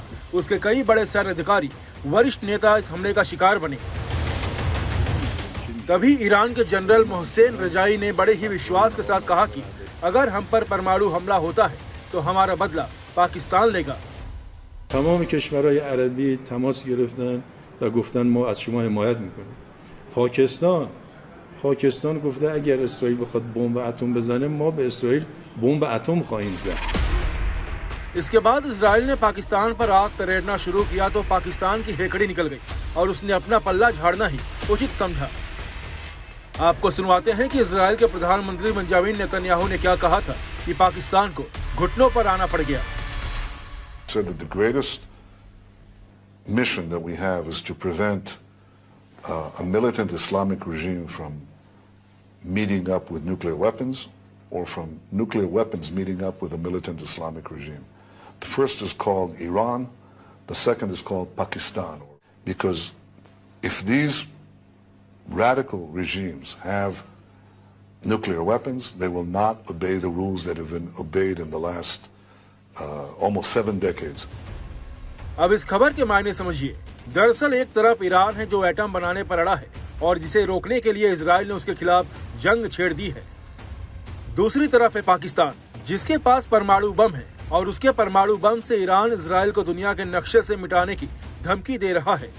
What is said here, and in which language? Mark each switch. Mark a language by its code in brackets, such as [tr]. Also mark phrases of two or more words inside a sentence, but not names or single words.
[hi] उसके कई बड़े सैन्य अधिकारी, वरिष्ठ नेता इस हमले का शिकार बने। तभी ईरान के जनरल मोहसेन रजाई ने बड़े ही विश्वास के साथ कहा कि अगर हम पर परमाणु हमला होता है तो हमारा बदला पाकिस्तान लेगा। [fa] तमाम کشورهای عربی تماس گرفتن و گفتن ما از شما حمایت میکنیم. پاکستان گفته اگر اسرائیل بخواد بمب اتم بزنه ما به اسرائیل بمب اتم خواهیم زد. [hi] इसके बाद इजराइल ने पाकिस्तान पर आग तरेड़ना शुरू किया तो पाकिस्तान की हेकड़ी निकल गई और उसने अपना पल्ला झाड़ना ही उचित समझा। आपको सुनवाते हैं कि इजराइल के प्रधानमंत्री बेंजामिन नेतन्याहू ने क्या कहा था कि पाकिस्तान को घुटनों पर आना पड़ गया। [en] So that the greatest mission that we have is to prevent a militant Islamic regime from meeting up with nuclear weapons or from nuclear weapons meeting up with a militant Islamic regime. The first is called Iran, the second is called Pakistan. Because if these radical regimes have nuclear weapons, they will not obey the rules that have been obeyed in the last almost 7 decades. [hi] अब इस खबर के मायने समझिए। दरअसल एक तरफ ईरान है जो एटम बनाने पर अड़ा है और जिसे रोकने के लिए इजराइल ने उसके खिलाफ जंग छेड़ दी है। दूसरी तरफ है पाकिस्तान, जिसके पास परमाणु बम है और उसके परमाणु बम से ईरान इजराइल को दुनिया के नक्शे से मिटाने की धमकी दे रहा है।